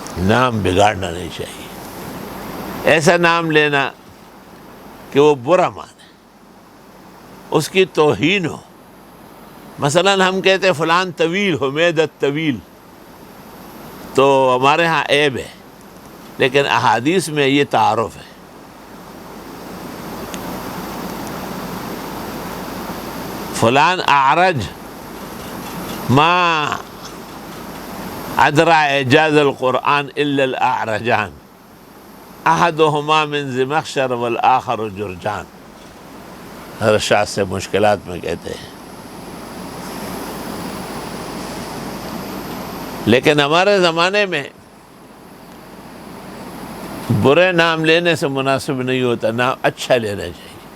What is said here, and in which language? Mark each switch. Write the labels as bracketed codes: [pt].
[ur] نام بگاڑنا نہیں چاہیے. ایسا نام لینا کہ وہ برا مانے، اس کی توہین ہو. مثلا ہم کہتے ہیں [ar] فلان طویل، [ur] حمید الطویل، تو ہمارے ہاں عیب ہے، لیکن احادیث میں یہ تعارف ہے. [ar] فلان اعرج، ما ادرا اعجاز القرآن الا الاعرجان، احدهما من زمخشر والآخر جرجان. [ur] ارشاد سے مشکلات میں کہتے ہیں. لیکن ہمارے زمانے میں برے نام لینے سے مناسب نہیں ہوتا، نام اچھا لینا چاہیے.